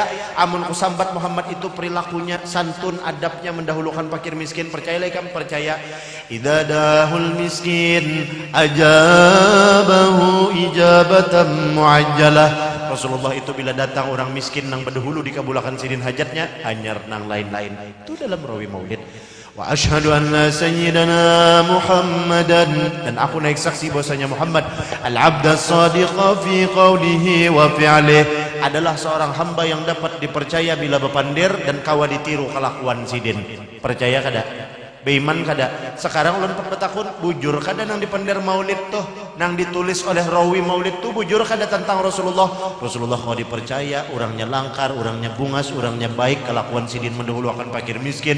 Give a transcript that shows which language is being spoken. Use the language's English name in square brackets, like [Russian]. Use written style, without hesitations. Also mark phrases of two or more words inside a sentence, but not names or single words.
[Banjar] Amun kusambat Muhammad itu perilakunya santun, adabnya mendahulukan fakir miskin, percayalah ikam. Percaya. [Arabic] إذا دخل مسكين أجابه إجابة معجلة. [Banjar] Rasulullah itu bila datang orang miskin nang berdahulu dikabulkan sidin hajatnya, anyar nang lain-lain. Itu dalam rawi maulid. [Arabic] وأشهد أن سيدنا محمدا, [Banjar] dan aku naik saksi bahwasanya Muhammad [Arabic] العبد الصادق في قوله وفعله, [Banjar] adalah seorang hamba yang dapat dipercaya bila bepandir dan kawa ditiru kelakuan sidin. Percaya kada? Beiman kada? Sekarang ulun 4 tahun bujur kada nang dipandir maulid tuh, nang ditulis oleh rawi maulid tuh bujur kada tentang Rasulullah. Rasulullah kau dipercaya, orangnya langkar, orangnya bungas, orangnya baik, kelakuan sidin mendahulukan fakir miskin.